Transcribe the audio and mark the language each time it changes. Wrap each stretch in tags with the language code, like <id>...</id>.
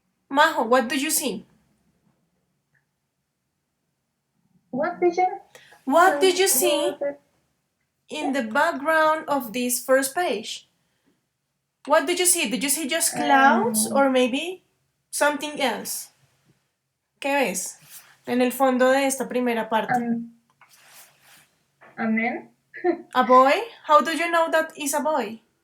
<en>Majo, what do you see? What, teacher? What did you see in the background of this first page? What did you see? Did you see just clouds or maybe something else?</en> <es>¿Qué ves en el fondo de esta primera parte?</es> <en>A man? A boy? How do you know that is a boy?</en>